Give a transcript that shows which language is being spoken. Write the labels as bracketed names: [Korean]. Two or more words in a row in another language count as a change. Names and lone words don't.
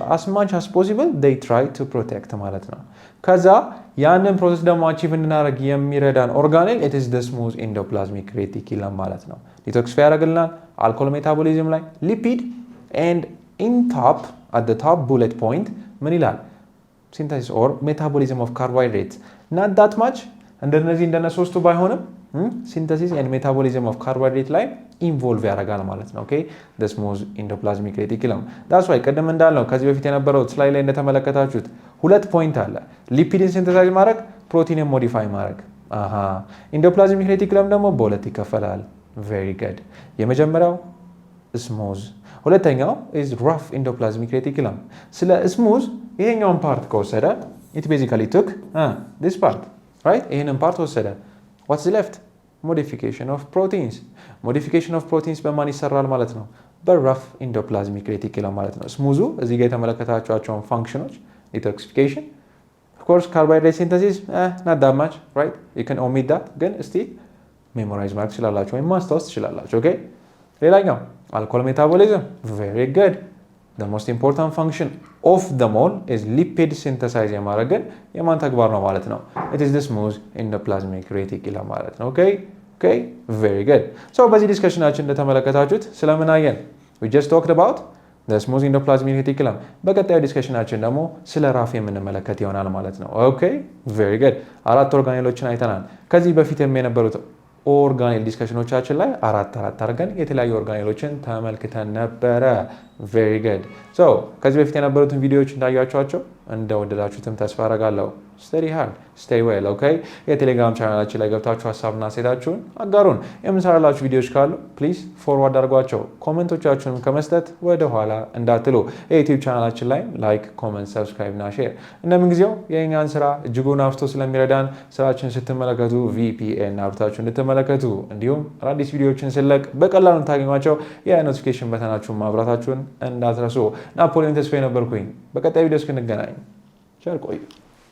[English] as much as possible they try to protect [Amharic] ማለት ነው። ከዛ ያንን ፕሮሰስ ደግሞ አቺቭ እንድናደርግ የሚረዳን ኦርጋኔል [English] it is the smooth endoplasmic reticulum [Amharic] ማለት ነው። ዲቶክሲፋይ ያደርግልናል [English] alcohol metabolism ላይ ሊፒድ and in top at the top bullet point [Amharic] ምን ይላል [English] synthesis or metabolism of carbohydrates not that much [Amharic] እንደነ ሶስቱ [English] ባይሆንም synthesis and metabolism of carbohydrate [Amharic] ላይ ኢንቮልቭ ያደርጋል ማለት ነው። ኦኬ [English] the smooth endoplasmic reticulum that's [Amharic] why ቀደም እንዳልነው ከዚህ በፊት የነበረው ስላይድ ላይ እንደተመለከታችሁት ሁለት ፖይንት አለ ሊፒድን ሲንተሳይዝ ማድረግ ፕሮቲንን ሞዲፋይ ማድረግ [English] endoplasmic reticulum [Amharic] ደግሞ በሁለት ይከፈላል። [English] very good [Amharic] የመጀመሪያው smooth ሁለተኛው [English] is rough endoplasmic reticulum [Amharic] ስለ smooth ይሄኛውን ፓርት ከወሰደ [English] it basically took this part right [Amharic] ይሄንን ፓርት ወሰደ [English] what's left modification of proteins [Amharic] በማን ይሰራል ማለት ነው በ [English] rough endoplasmic reticulum [Amharic] ማለት ነው። ስሙዙ እዚህ ጋር የተመለከታችኋቸውን ፋንክሽኖች [English] detoxification of course carbohydrate synthesis not that much right you can omit that [Amharic] ግን እስቲ ሜሞራይዝ ማድረግ ትችላላችሁ ወይም ማስታወስ ትችላላችሁ። ኦኬ ሌላኛው [English] alcohol metabolism very good the most important function of them all is lipid synthesize [Amharic] የማድረግ የማን ተግባር ነው ማለት ነው [English] it is the smooth endoplasmic reticulum [Amharic] ማለት ነው። [English] okay very good so [Amharic] በዚህ ዲስከሽናችን እንደተመለከታችሁት ስለምን አየን [English] we just talked about the smooth endoplasmic reticulum [Amharic] በቀጣዩ ዲስከሽናችን ደግሞ ስለ ራፍ የምንመለከት ይሆናል ማለት ነው። [English] okay very good [Amharic] አራት ኦርጋኔሎችን አይተናል። ከዚህ በፊት የነበሩት ኦርጋኔል ዲስከሽኖቻችን ላይ አራት አድርገን የተለያዩ ኦርጋኔሎችን ተመልክተን ነበረ። [English] very good so [Amharic] ከዚህ በፊት የነበሩትን ቪዲዮዎች እንዳያችኋቸው እንደወደዳችሁትም ተስፋ አደርጋለሁ። [English] study hard stay well okay [Amharic] የቴሌግራም ቻናላችን ላይ ገብታችሁ ሀሳብና አስተያየታችሁን አጋሩን። የምንሰራላችሁ ቪዲዮዎች ካሉ [English] please forward [Amharic] አድርጓቸው። ኮሜንቶቻችሁንም ከመስጠት ወደ ኋላ እንዳትሉ። የዩቲዩብ ቻናላችን ላይ [English] like comment subscribe [Amharic] እና ሼር እንደምንጊዜው የእኛን ስራ እጅጉን አፍቶ ስለሚረዳን ስራችን ስትመለከቱ VPN አብርታችሁ እንድትመለከቱ እንዲሁም አዳዲስ ቪዲዮዎችን ስለቅ በቀላሉ እንታገኟቸው የኖቲፊኬሽን በተናችሁን ማብራታችሁን እንዳትረሱ። ናፖሊዮን ተስፋዬ ነበርኩኝ። በቀጣይ ቪዲዮ እስክንገናኝ ቸር ቆዩ።